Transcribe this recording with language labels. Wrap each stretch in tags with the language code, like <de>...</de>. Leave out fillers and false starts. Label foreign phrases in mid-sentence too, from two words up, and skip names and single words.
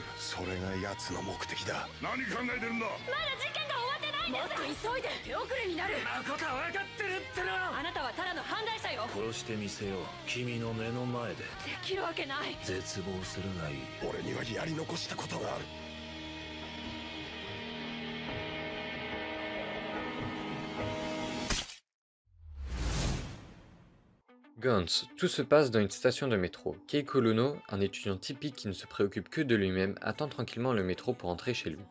<ja>それが奴の目的だ。何考えてるんだ。もっと急いで手遅れになる。なことは分かってるってな。あなたはただの犯罪者よ。殺してみせよう。君の目の前で。できるわけない。絶望するがいい。俺にはやり残したことがある。 Guns.</ja> <fr>Tout se passe dans une station de métro. Keiko Luno, un étudiant typique qui ne se préoccupe que de lui-même, attend tranquillement le métro pour entrer chez lui.</fr>